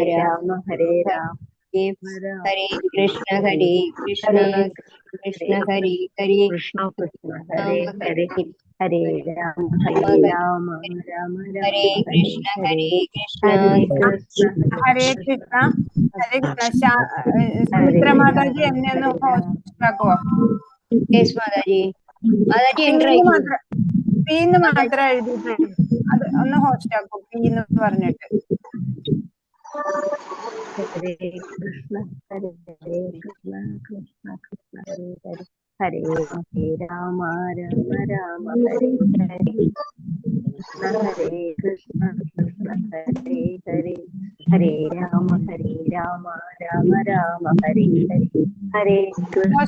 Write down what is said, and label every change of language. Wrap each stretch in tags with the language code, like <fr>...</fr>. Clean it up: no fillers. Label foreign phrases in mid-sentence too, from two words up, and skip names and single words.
<sa>രാമ രാമ ഹരേ രാമ ഹരേ, രാമ ഹരേ കൃഷ്ണ ഹരേ, കൃഷ്ണ ഹരേ കൃഷ്ണ കൃഷ്ണ ഹരേ ഹരേ, കൃഷ്ണ കൃഷ്ണ ഹരേ രാമ ഹരേ, ഹരേ ഹരേ രാമ ഹരേ രാമ രാമ രാമ ഹരേ രാമ ഹരേ കൃഷ്ണ ഹരേ, കൃഷ്ണ ഹരേ കൃഷ്ണ ഹരേ കൃഷ്ണ കൃഷ്ണ. ഹരേ കൃഷ്ണ. ഹരേ</sa> <ml>സുമിത്ര മാതാജി</ml> <sa>രാമ</sa> <ml>എന്നെ ഒന്ന്</ml> <sa>ഹരേ രാമ.</sa> <ml>ഹോസ്റ്റ് ആക്കുവോ? യെസ് മാതാജി. മാതാജി എൻ്റർ പീന്ന് ആയിക്കോളൂ. മാത്രം, പീന്ന് മാതാജി മാത്രം എഴുതിയിട്ട് അത് ഒന്ന് ഹോസ്റ്റ് ആക്കും, പീന്ന് പറഞ്ഞിട്ട്.</ml> <sa>ഹരേ കൃഷ്ണ ഹരേ കൃഷ്ണ കൃഷ്ണ കൃഷ്ണ ഹരേ ഹരേ, ഹരേ ഹരേ രാമ രാമ രാമ ഹരേ ഹരേ, കൃഷ്ണ ഹരേ കൃഷ്ണ കൃഷ്ണ ഹരേ ഹരേ, ഹരേ രാമ രാമ രാമ ഹരേ ഹരേ, ഹരേ കൃഷ്ണ</sa>